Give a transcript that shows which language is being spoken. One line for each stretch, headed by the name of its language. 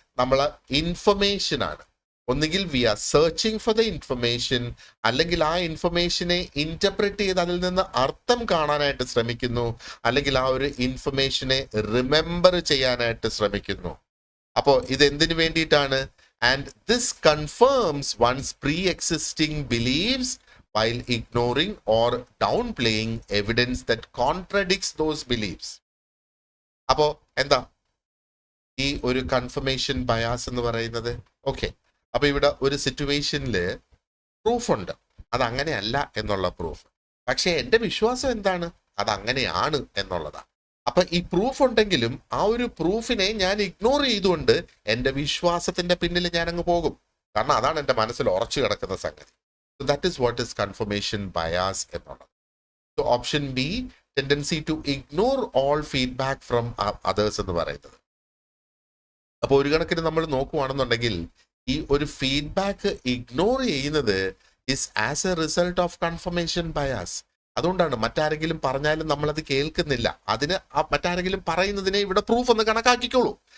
Malayalam: നമ്മള് ഇൻഫർമേഷൻ ആണ്. ഒന്നുകിൽ
English: we are searching for the information,
Malayalam: അല്ലെങ്കിൽ ആ ഇൻഫർമേഷനെ ഇന്റർപ്രറ്റ് ചെയ്ത് അതിൽ നിന്ന് അർത്ഥം കാണാനായിട്ട് ശ്രമിക്കുന്നു, അല്ലെങ്കിൽ ആ ഒരു ഇൻഫർമേഷനെ റിമെമ്പർ ചെയ്യാനായിട്ട് ശ്രമിക്കുന്നു. അപ്പോൾ ഇത് എന്തിനു വേണ്ടിയിട്ടാണ്?
English: And this confirms one's pre existing beliefs while ignoring or downplaying evidence that contradicts those beliefs.
Malayalam: അപ്പോൾ എന്താ ഈ ഒരു കൺഫർമേഷൻ ബയാസ് എന്ന് പറയുന്നത്? ഓക്കെ, അപ്പൊ ഇവിടെ ഒരു സിറ്റുവേഷനിൽ പ്രൂഫ് ഉണ്ട്, അത് അങ്ങനെയല്ല എന്നുള്ള പ്രൂഫ്. പക്ഷെ എൻ്റെ വിശ്വാസം എന്താണ്? അത് അങ്ങനെയാണ് എന്നുള്ളതാണ്. അപ്പൊ ഈ പ്രൂഫ് ഉണ്ടെങ്കിലും ആ ഒരു പ്രൂഫിനെ ഞാൻ ഇഗ്നോർ ചെയ്തുകൊണ്ട് എൻ്റെ വിശ്വാസത്തിന്റെ പിന്നിൽ ഞാൻ അങ്ങ് പോകും. കാരണം അതാണ് എൻ്റെ മനസ്സിൽ ഉറച്ചു കിടക്കുന്ന സംഗതി.
English: So that is what is confirmation bias
Malayalam: എന്നുള്ളത്.
English: So option B, tendency to ignore all feedback from others
Malayalam: എന്ന് പറയുന്നത്. അപ്പോൾ ഒരു കണക്കിന് നമ്മൾ നോക്കുവാണെന്നുണ്ടെങ്കിൽ ഈ ഒരു ഫീഡ്ബാക്ക് ഇഗ്നോർ ചെയ്യുന്നത്
English: Is as a result of confirmation bias.
Malayalam: അതുകൊണ്ടാണ് മറ്റാരെങ്കിലും പറഞ്ഞാലും നമ്മളത് കേൾക്കുന്നില്ല. അതിന് മറ്റാരെങ്കിലും പറയുന്നതിനെ ഇവിടെ പ്രൂഫ് ഒന്ന് കണക്കാക്കിക്കോളൂ.